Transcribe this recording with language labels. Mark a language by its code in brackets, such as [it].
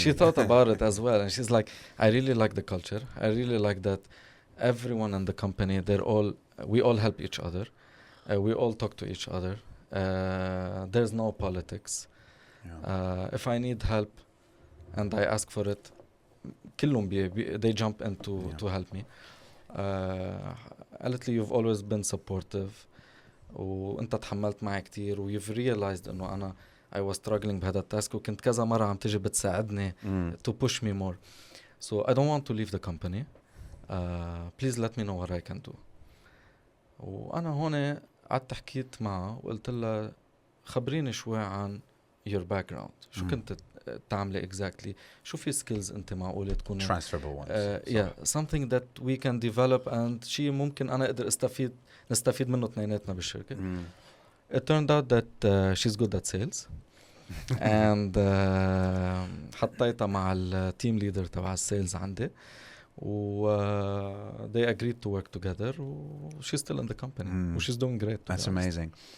[en] She thought about it as well, and she's like, I really like the culture. I really like that everyone in the company, we all help each other. We all talk to each other. There's no politics. If I need help and I ask for it, كلهم they jump in to help me. [ar] قالت لي you've always been supportive وانت تحملت معي كتير و you've realized انه انا I was struggling بهذا التاسك وكنت كذا مرة عم تجي بتساعدني to push me more. [en] So I don't want to leave the company. Please let me know what I can do. [ar] وأنا هون قعدت حكيت معه وقلت له خبريني شوي عن your background. شو كنت تعملي exactly؟ شو في skills أنت معقولة تكون [en] transferable ones. [ar] Yeah, something that we can develop and شيء ممكن أنا أقدر نستفيد منه اثنيناتنا بالشركة. [en] It turned out that she's good at sales. and حطيتها مع التيم ليدر تبع السيلز عندي و they agreed to work together she's still in the company she's doing great. That's amazing.